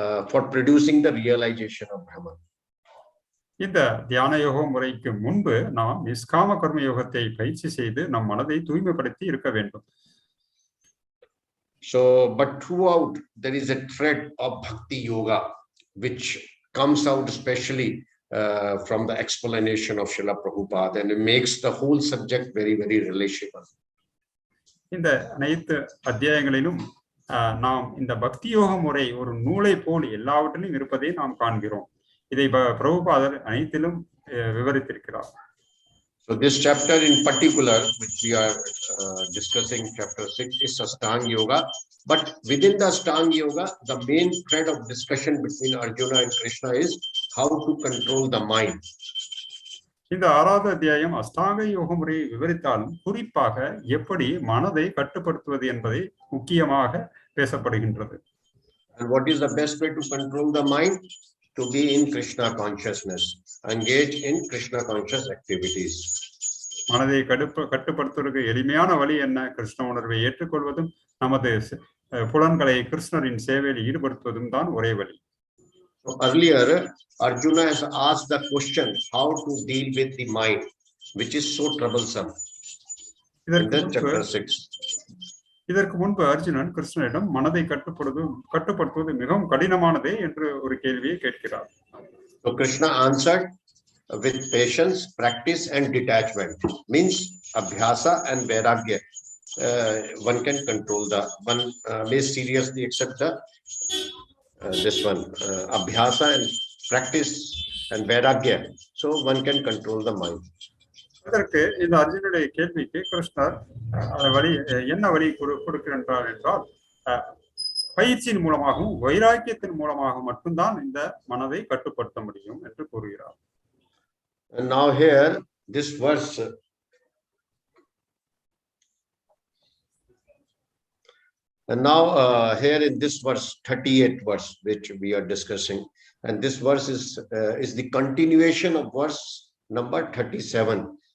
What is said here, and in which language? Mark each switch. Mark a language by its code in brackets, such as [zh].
[en] For producing the realization of Brahman. [ta] இந்த தியான யோக முறைக்கு முன்பு நாம் நிஷ்காம கர்ம யோகத்தை பயிற்சி செய்து நம் மனதை தூய்மைப்படுத்தி இருக்க வேண்டும். [en] So, but throughout there is a thread of bhakti yoga which comes out especially from the explanation of Srila Prabhupada, and it makes the whole subject very, very relatable. [ta] இந்த அனைத்து அத்தியாயங்களிலும் நாம் இந்த பக்தி யோக முறை ஒரு நூலை போல் எல்லாவற்றிலும் இருப்பதை நாம் காண்கிறோம். இதை பிரபுபாதர் அனைத்திலும் விவரித்திருக்கிறார். [en] So this chapter in particular, which we are discussing, chapter 6, is Ashtanga Yoga. But within the Ashtanga Yoga, the main thread of discussion between Arjuna and Krishna is how to control the mind. [ta] இந்த 6வது அத்தியாயம் அஷ்டாங்க யோக முறையை விவரித்தாலும் குறிப்பாக எப்படி மனதை கட்டுப்படுத்துவது என்பதை முக்கியமாக பேசப்படுகின்றது. [en] And what is the best way to control the mind? To be in Krishna consciousness, engage in Krishna conscious activities. [ta] மனதை கட்டுப்படுத்துவதற்கு எளிமையான வழி என்ன? கிருஷ்ண உணர்வை ஏற்றுக்கொள்வதும் நமது புலன்களை கிருஷ்ணரின் சேவையில் ஈடுபடுத்துவதும் தான் ஒரே வழி. [en] Earlier Arjuna has asked the question how to deal with the mind, which is so troublesome. In chapter 6. [ta] இதற்கு முன்பு அர்ஜுனன் கிருஷ்ணனிடம் மனதை கட்டுப்படுத்துவது மிகவும் கடினமானதே என்று ஒரு கேள்வியை கேட்கிறார். [en] So Krishna answered with patience, practice and detachment. Means abhyasa and vairagya. One can control the one may seriously accept the this one abhyasa and practice and vairagya. So one can control the mind. [ta] அதற்கு இந்த அர்ஜுனுடைய கேள்விக்கு கிருஷ்ணர் என்ன வழி கொடுக்கிறார் என்றால் பயிற்சியின் மூலமாகவும் வைராக்கியத்தின் மூலமாக மட்டும்தான் இந்த மனதை கட்டுப்படுத்த முடியும் என்று கூறுகிறார். [en] And now here this verse and now here in this verse 38 verse which we are discussing, and this verse is the continuation of verse number 37.